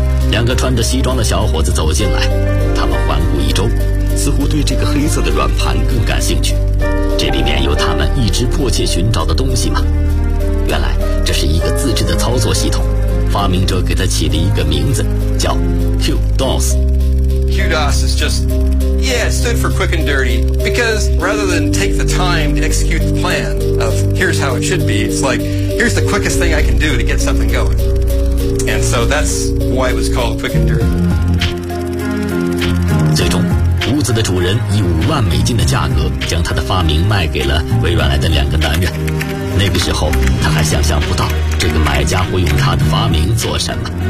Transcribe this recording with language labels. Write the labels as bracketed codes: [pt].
[zh] 两个穿着西装的小伙子走进来，他们环顾一周，似乎对这个黑色的软盘更感兴趣。这里面有他们一直迫切寻找的东西吗？原来这是一个自制的操作系统，发明者给他起了一个名字，叫 QDOS。 [en] QDOS is just, yeah, it stood for quick and dirty, because rather than take the time to execute the plan of here's how it should be, it's like, here's the quickest thing I can do to get something going. And so that's why it was called quick and dirty. [zh] 最终，屋子的主人以$50,000的价格将他的发明卖给了微软来的两个男人。那个时候他还想象不到这个买家会用他的发明做什么。